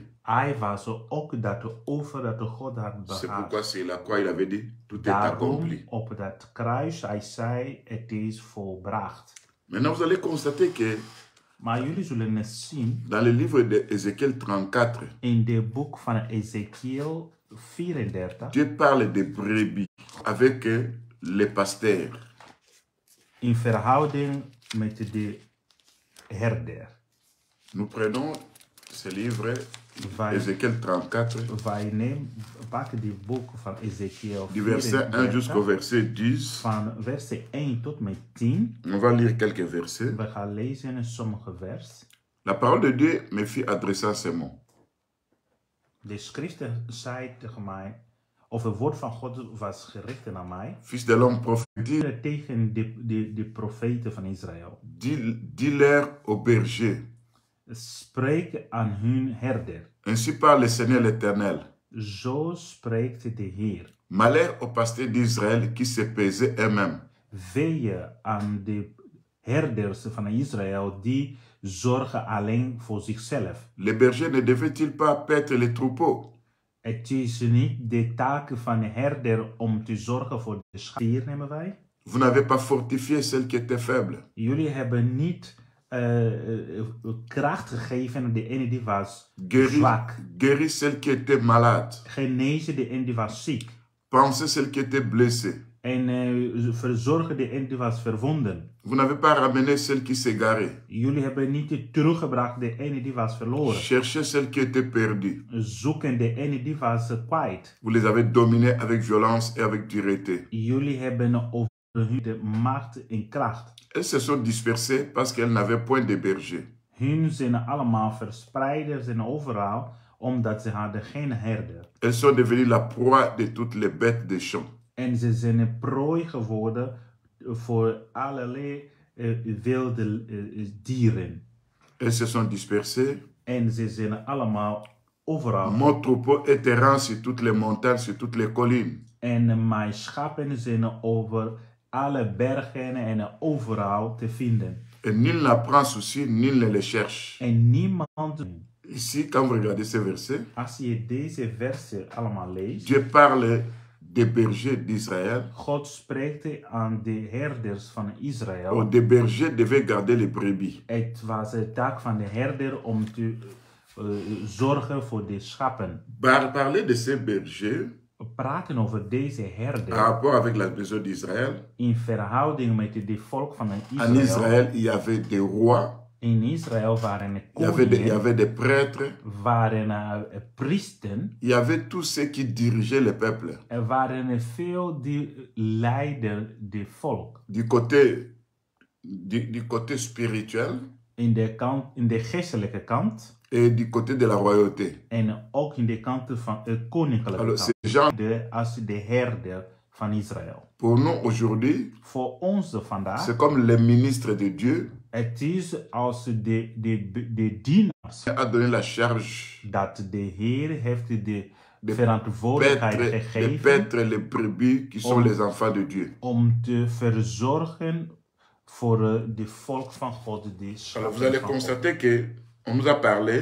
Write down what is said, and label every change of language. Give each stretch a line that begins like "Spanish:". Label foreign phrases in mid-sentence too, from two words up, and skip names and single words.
Dutch: Hij was ook dat offer dat God had
French: C'est
Dutch: behaagd.
French: pourquoi sur la croix il avait dit, tout est
Dutch: Daarom
French: accompli.
Dutch: op dat kruis, hij zei, het is volbracht.
French: Maintenant, vous allez constater que
Dutch: Maar jullie zullen het zien
French: dans le livre de Ézéchiel 34,
Dutch: in het boek van Ezekiel 34,
French: Dieu parle de brebis avec les pasteurs.
Dutch: in verhouding met de herder.
French: Nous prenons ce livre,
Dutch: Wij,
French: Ézéchiel 34,
Dutch: pakken die boek van Ezekiel
French: du verset 1 jusqu'au 34, verset 10.
Dutch: van verset 1 tot met 10.
French: On va lire quelques versets.
Dutch: We gaan lezen sommige vers.
French: La parole de Dieu me fit adresser ces mots.
Dutch: De schriften zei tegen mij, of het woord van God was gericht naar mij,
French: Fils de l'homme, prophétise,
Dutch: tegen de profeten van Israël.
French: dis-leur au berger.
Dutch: Spreek aan hun herder.
French: Ainsi parle le Seigneur l'Éternel.
Dutch: Zo spreekt de Heer.
French: Malheur aux pasteurs d'Israël qui se paisaient eux-mêmes.
Dutch: Weeën aan de herders van Israël die zorgen alleen voor zichzelf.
French: Les bergers ne devaient-ils pas paître les troupeaux?
Dutch: Het is niet de taak van de herder om te zorgen voor de schapen. Hier nemen wij.
French: Vous n'avez pas fortifié celle qui était faible.
Dutch: Jullie hebben niet kracht gegeven aan de ene die was zwak.
French: Guéris celle qui était malade.
Dutch: Genezen de ene die was ziek.
French: Pensez celle qui était blessée.
Dutch: En verzorgen de ene die was verwonden.
French: Vous n'avez pas ramené celle qui s'égarait.
Dutch: Jullie hebben niet teruggebracht de ene die was verloren.
French: Cherchez celle qui était perdue.
Dutch: Zoeken de ene die was kwijt.
French: Vous les avez dominés avec violence et avec dureté.
Dutch: Jullie hebben over hun de macht en kracht.
French: Elles se sont dispersées parce qu'elles n'avaient point de berger.
Dutch: Hun zijn allemaal verspreid, zijn overal, omdat ze hadden geen herder.
French: Elles sont devenues la proie de toutes les bêtes des champs.
Dutch: En ze zijn een prooi geworden voor allerlei wilde dieren.
French: Elles se sont dispersées.
Dutch: En ze zijn allemaal overal.
French: Mon troupeau est errant sur toutes les montagnes, sur toutes les collines.
Dutch: En mijn schapen zijn over alle bergen en overal te vinden.
French: Et nul n'en prend souci, nul ne les cherche.
Dutch: En niemand.
French: Ici, quand vous regardez ces versets,
Dutch: Als je deze versen allemaal leest.
French: Dieu parle des bergers d'Israël.
Dutch: God spreekt aan de herders van Israël.
French: Oh, des bergers devaient garder les brebis.
Dutch: Het was de taak van de herder om te zorgen voor de schapen.
French: Parler de ces bergers
Dutch: Praten over deze herder.
French: en rapport avec la maison d'Israël.
Dutch: In verhouding met de volk van Israël.
French: En Israël, il y avait des rois.
Dutch: In Israël waren er
French: Il y avait des prêtres.
Dutch: Waren priesten.
French: Il y avait tous ceux qui dirigeaient le peuple.
Dutch: Er waren veel die leidden de volk.
French: Du côté spirituel.
Dutch: In de geestelijke kant.
French: Et du côté de la royauté.
Dutch: En ook in de kant van de koninklijke
French: Alors,
Dutch: kant.
French: ces gens,
Dutch: Als de herder van Israël.
French: pour nous aujourd'hui,
Dutch: Voor ons vandaag.
French: c'est comme les ministres de Dieu.
Dutch: Het is als de dienaars.
French: A donné la charge.
Dutch: Dat de Heer heeft de
French: Les
Dutch: verantwoordelijkheid gegeven.
French: paîtres, les brebis qui sont les enfants de Dieu.
Dutch: Om te verzorgen voor de volk van God.
French: Alors vous allez constater que on nous a parlé.